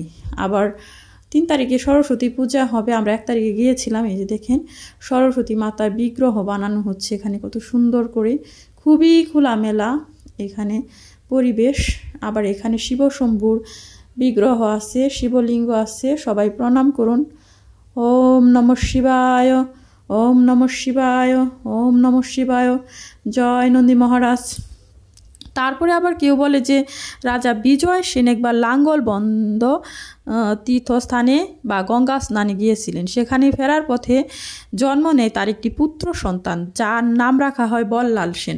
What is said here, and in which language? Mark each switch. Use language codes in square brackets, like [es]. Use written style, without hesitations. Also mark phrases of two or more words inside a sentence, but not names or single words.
[bn] আবার 3 তারিখে সরস্বতী পূজা হবে, আমরা 1 তারিখে গিয়েছিলাম। এই যে দেখেন সরস্বতী মাতার বিগ্রহ বানানো হচ্ছে এখানে কত সুন্দর করে, খুবই খোলামেলা এখানে পরিবেশ। আবার এখানে শিবশম্ভুর বিগ্রহ আছে, শিবলিঙ্গ আছে, সবাই প্রণাম করুন। [sa] ওম নমঃ শিবায়, ওম নমঃ শিবায়, ওম নমঃ শিবায়, [bn] জয় নন্দী মহারাজ। তারপরে আবার কেউ বলে যে রাজা বিজয় সেন একবার লাঙ্গলবন্দ তীর্থস্থানে বা গঙ্গা স্নানে গিয়েছিলেন। সেখানে ফেরার পথে জন্ম নেয় তার একটি পুত্র সন্তান, যার নাম রাখা হয় বল্লাল সেন।